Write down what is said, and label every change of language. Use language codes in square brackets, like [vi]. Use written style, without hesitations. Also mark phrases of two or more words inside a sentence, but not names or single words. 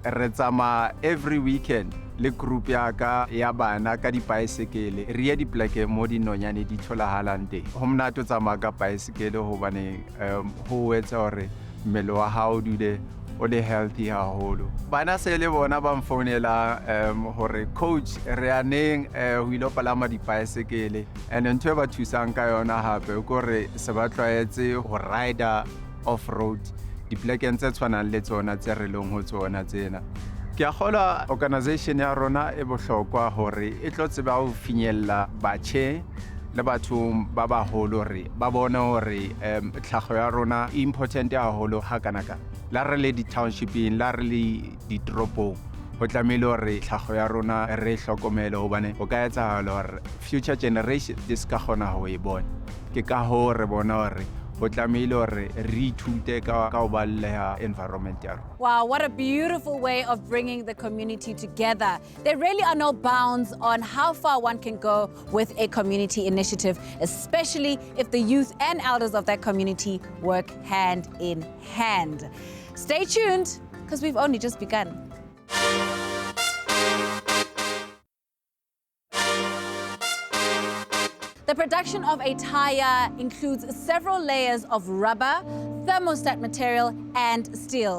[st] Re tsamaya [en] every weekend [st] le group ya ka ya bana ka di-bicycle re ye dipleke mo dinonyane di tholahalang teng. Ho monate o tsamaya ka bicycle hobane ho etsa hore mmele wa hao dule o le healthy haholo. Bana se le bona ba mfounela hore coach re aneng ho ilo palama di-bicycle and ntwe ba thusang ka yona hape o re se ba tlwaetse ho [en] rider off road [st] diplekeng tse tshwanang le tsona tse re leng ho tsona tsena. Ke a kgola organisation ya rona e bohlokwa hore e tlo tseba ho finyella batjhe le batho ba baholo re ba bona hore tlhago ya rona e important haholo ha kanaka. La re le di-townshiping, la re le ditropong ho tlamehile hore tlhago ya rona re hlokomele hobane ho ka etsahala hore [en] future generation [st] di ska kgona ho e bona. Ke ka ho re bona hore ho tlamehile hore re ithute ka ho baleha environment ya rona. [en] Wow, what a beautiful way of bringing the community together. There really are no bounds on how far one can go with a community initiative, especially if the youth and elders of that community work hand in hand. Stay tuned, because we've only just begun. The production of a tire includes several layers of rubber, thermostat material, and steel.